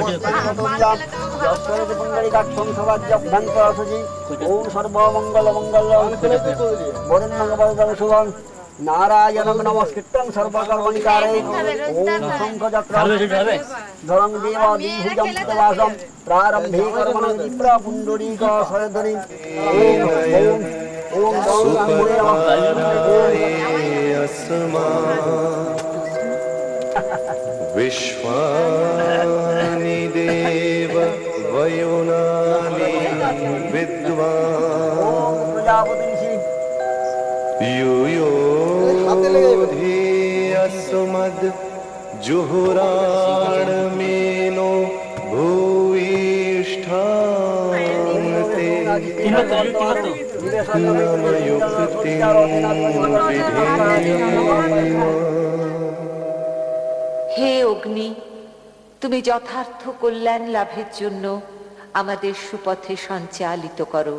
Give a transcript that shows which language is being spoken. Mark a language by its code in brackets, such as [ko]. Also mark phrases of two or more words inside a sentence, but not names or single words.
[sa] ওম সর্বমঙ্গল মঙ্গল শুভম নারায়ণং নমস্কৃত্যং সর্বকর্মণিকারে ওম শঙ্খচক্রম ধরং দেব দ্বিভুজং কৃতবাসম প্রারম্ভে কর্মণং বিপ্রা পুণ্ডরীক সরধ্বনি ওম ওম विश्वानि देव वयुनानि विद्वान् यूयोऽधियस्मद् जुहुराणमेनो भूयिष्ठान्ते [bn] হে অগ্নি, তুমি যথার্থ কল্যাণ লাভের জন্য আমাদের সুপথে সঞ্চালিত করো।